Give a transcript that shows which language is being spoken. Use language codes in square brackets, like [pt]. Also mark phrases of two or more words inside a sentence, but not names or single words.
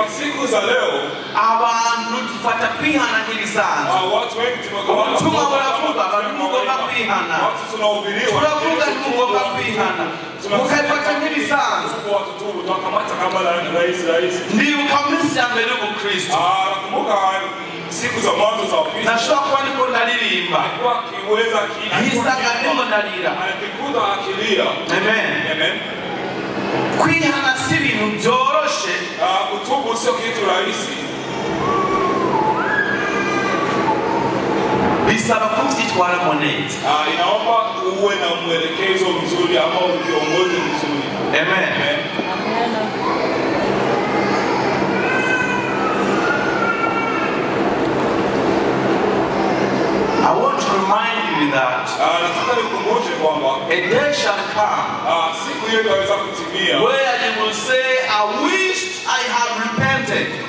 [rn] abantu tufata kwihana nk'ibisanzwe ubutumwa buravuga abantu mugomba kwihana turavuga ntimugomba kwihana mukabifata nk'ibisanzwe ndibuka minsi ya mbere y'ubukristo nashobora kuba ndiko ndaririmba nkisaga ndimo ndarira. Amen. Kwihana si ibintu byoroshe, [sw] kutubu sio kitu rahisi. [rn] Bisaba kuvyitwaramo neza. [sw] Inaomba uwe na mwelekezo mzuri ama viongozi mzuri. Amen. [en] I want to remind you that a day shall come where you will say, I wished I had repented.